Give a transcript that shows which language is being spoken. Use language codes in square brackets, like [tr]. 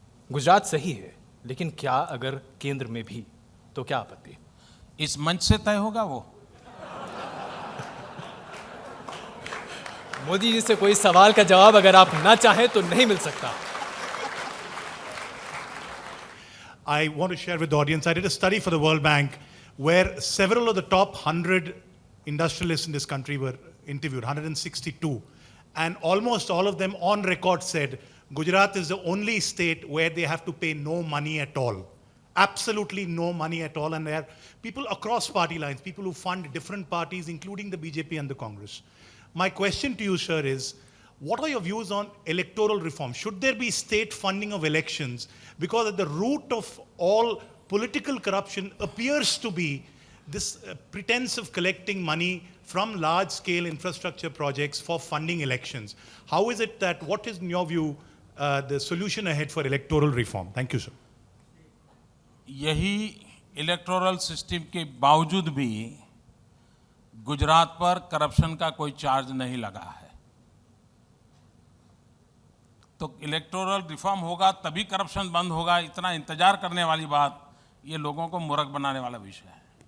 [hi] गुजरात सही है, लेकिन क्या अगर केंद्र में भी, तो क्या आपत्ति? इस मंच से तय होगा वो। मोदी जी से कोई सवाल का जवाब अगर आप ना चाहें तो नहीं मिल सकता। [en] I want to share with the audience, I did a study for the World Bank where several of the top 100 industrialists in this country were interviewed, 162. And almost all of them on record said, Gujarat is the only state where they have to pay no money at all. Absolutely no money at all. And there are people across party lines, people who fund different parties, including the BJP and the Congress. My question to you, sir, is, what are your views on electoral reform? Should there be state funding of elections? Because at the root of all political corruption appears to be this pretense of collecting money from large-scale infrastructure projects for funding elections. How is it that, what is in your view, the solution ahead for electoral reform? Thank you, sir. [hi] यही electoral system के बावजूद भी गुजरात पर corruption का कोई charge नहीं लगा है। तो इलेक्टोरल रिफॉर्म होगा तभी करप्शन बंद होगा, इतना इंतजार करने वाली बात, ये लोगों को मूर्ख बनाने वाला विषय है।